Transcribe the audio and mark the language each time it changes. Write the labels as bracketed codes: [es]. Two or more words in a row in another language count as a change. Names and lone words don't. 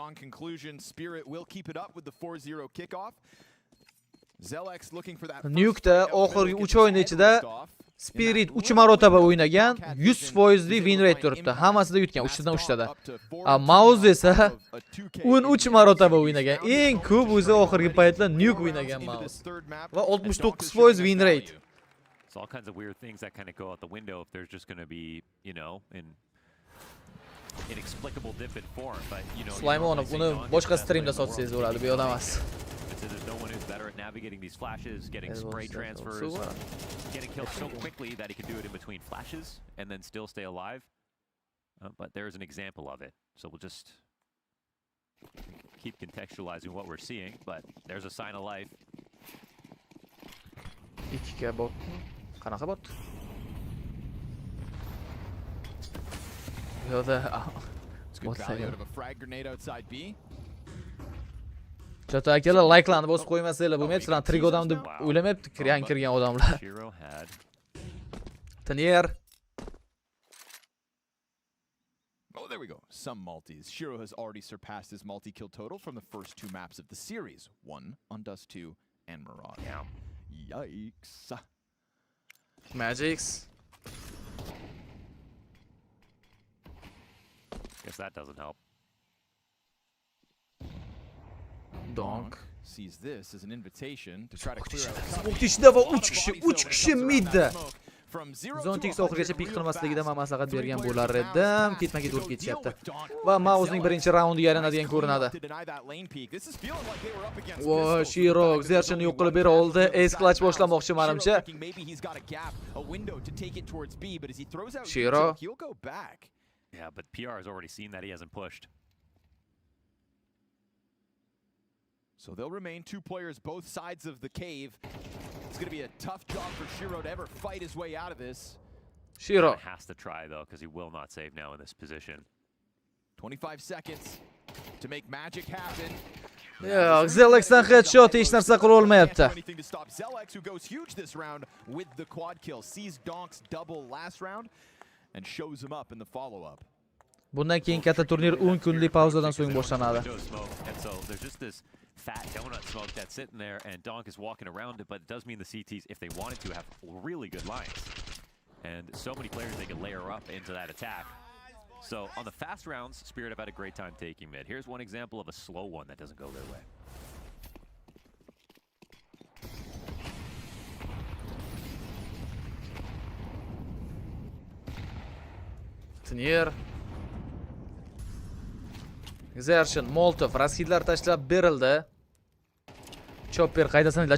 [uz] Nuke'da oxirgi 3 o'yin ichida Spirit 3 marotaba o'ynagan, 100% [en] win rate [uz] turibdi. Hammasida yutgan, 3dan 3tada. Mouse esa 13 marotaba o'ynagan. Eng ko'p o'zi oxirgi paytda Nuke o'ynagan Mouse. Va 69% [en] win rate. It's all kinds of weird things that kind of go out the window if there's just going to be, you know, inexplicable dip in form, but you know. [uz] Slaymonov uni boshqa streamda sotsangiz bo'ladi, bu yo'q emas. [en] There's no one who's better at navigating these flashes, getting spray transfers, getting killed so quickly that he can do it in between flashes and then still stay alive. But there's an example of it. So we'll just keep contextualizing what we're seeing, but there's a sign of life. [uz] 2 ga bot. Qanaqa bot? Yo'da. [en] Good value out of a frag grenade outside B. [uz] Chota akalar like'larni bosib qo'ymasanglar bo'lmaydi. Sizlar trig odam deb o'ylamayapti, kirgan odamlar. [en] Tanier. Oh, there we go. Some multis. Shiro has already surpassed his multi-kill total from the first 2 maps of the series. 1 on Dust 2 and Mirage. Yikes. Magics. Guess that doesn't help. Donk sees this as an invitation to try to clear out. [uz] O'tishda va 3 kishi midda. Zontix oxirigacha pik qilmasligidan men maslahat bergan bo'lar edim. Ketma-ket urib ketishyapti. Va Mauzning birinchi raundiga aylanadigan ko'rinadi. Voy, Shiro Zerchini yo'q qilib bera oldi. [en] Ace clutch [uz] boshlamoqchi menimcha. Shiro. [en] Yeah, but PR has already seen that he hasn't pushed. So they'll remain 2 players both sides of the cave. It's going to be a tough job for Shiro to ever fight his way out of this. Shiro has to try though, because he will not save now in this position. 25 seconds to make magic happen. Yeah, [uz] Zelex'dan headshot hech narsa qila olmayapti. [en] Anything to stop Zelex, who goes huge this round with the quad kill, sees Donk's double last round and shows him up in the follow-up. [uz] Bundan keyin katta turnir 10 kunlik pauzadan so'ng boshlanadi. [en] And so there's just this fat donut smoke that's sitting there, and Donk is walking around it, but it does mean the CTs, if they wanted to, have really good lines. And so many players they can layer up into that attack. So on the fast rounds, Spirit have had a great time taking mid. Here's one example of a slow one that doesn't go their way. Tanier. [uz] Zerchin, Molotov, raskidlar tashlab berildi. Chopper qaydasanlar?